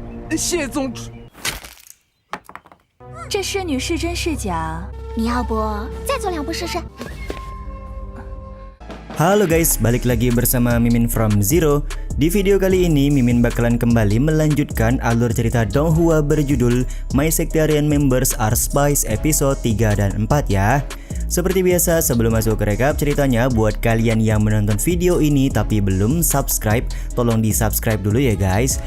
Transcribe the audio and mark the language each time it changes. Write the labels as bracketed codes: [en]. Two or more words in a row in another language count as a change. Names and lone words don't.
[zh] 谢宗主。这侍女是真是假？你要不再走2步试试？ [id] Halo guys, balik lagi bersama Mimin from Zero. Di video kali ini Mimin bakalan kembali melanjutkan alur cerita Donghua berjudul My Sectarian Members Are Spies episode 3 dan 4 ya. Seperti biasa, sebelum masuk ke rekap ceritanya, buat kalian yang menonton video ini tapi belum subscribe, tolong di subscribe dulu ya guys.